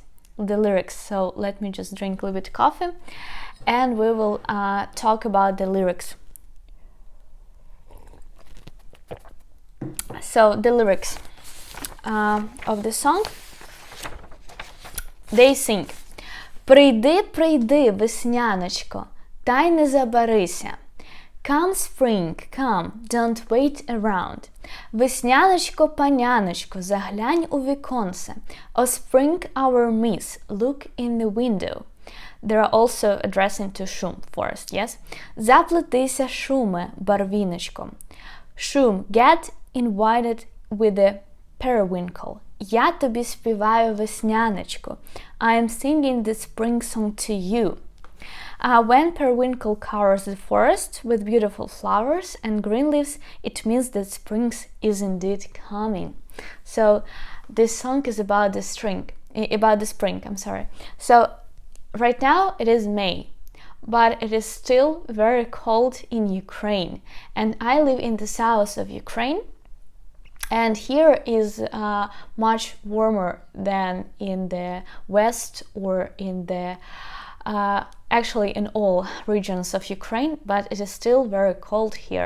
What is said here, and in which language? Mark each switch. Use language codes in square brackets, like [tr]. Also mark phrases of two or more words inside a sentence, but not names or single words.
[en] The lyrics. So let me just drink a little bit of coffee and we will talk about the lyrics. So the lyrics of the song, they sing: [uk] Прийди, прийди, весняночко, та й не забарися. [en] Come spring, come, don't wait around. [uk] Весняночко, паняночко, заглянь у віконце. [en] O spring, our miss, look in the window. They are also addressing to Shum forest, yes? [uk] Заплетися, шуме, барвіночко. [en] Shum, get invited with the periwinkle. [uk] Я тобі співаю весняночко. [en] I am singing the spring song to you. When periwinkle covers the forest with beautiful flowers and green leaves, it means that spring is indeed coming. So this song is about the spring. about the spring, I'm sorry. So right now it is May, but it is still very cold in Ukraine, and I live in the south of Ukraine, and here is much warmer than in the west or in the actually in all regions of Ukraine, but it is still very cold here.